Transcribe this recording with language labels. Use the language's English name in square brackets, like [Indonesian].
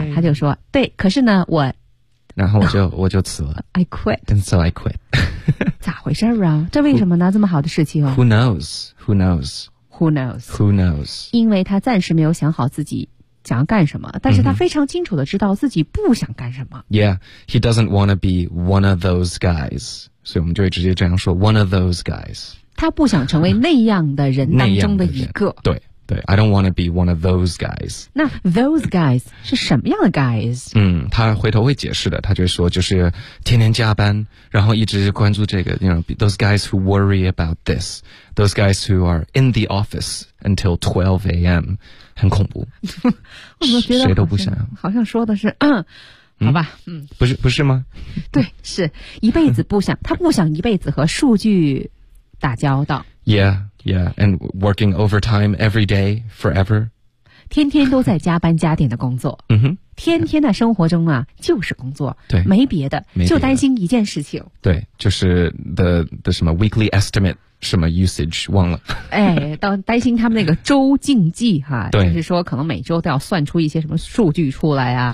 [Chinese] 他就说：“对，可是呢，我……” 然后我就辞了 [English] ，I quit， and so I quit [Chinese] 。 咋回事啊？这为什么呢？这么好的事情、哦、 [English] ？Who knows? Who knows? Who knows? Who knows? [Chinese] 因为他暂时没有想好自己。想要干什么，但是他非常清楚地知道自己不想干什么。 [English] Yeah, he doesn't want to be one of those guys. [Chinese] 所以我们就会直接这样说 [English] one of those guys. [Chinese] 他不想成为那样的人当中的一个。对对 [English] ,I don't want to be one of those guys. [Chinese] 那 [English] those guys [Chinese] 是什么样的 [English] guys? [Chinese] 他回头会解释的，他就说就是天天加班，然后一直关注这个 [English] you know, those guys who worry about this, those guys who are in the office until 12 AM, [Chinese] 很恐怖，我觉得谁都不想要。好像说的是，好吧，不是不是吗？对，是一辈子不想，他不想一辈子和数据打交道。 [English] Yeah, yeah, and working overtime every day forever. [Chinese] 天天都在加班加点的工作。嗯哼，天天在生活中啊，就是工作，对，没别的，没别的，就担心一件事情。对，就是的什么 [English] weekly estimate。 [Chinese] 什么 [English] usage [Chinese] 忘了哎担心他们那个周竞技哈对就是说可能每周都要算出一些什么数据出来啊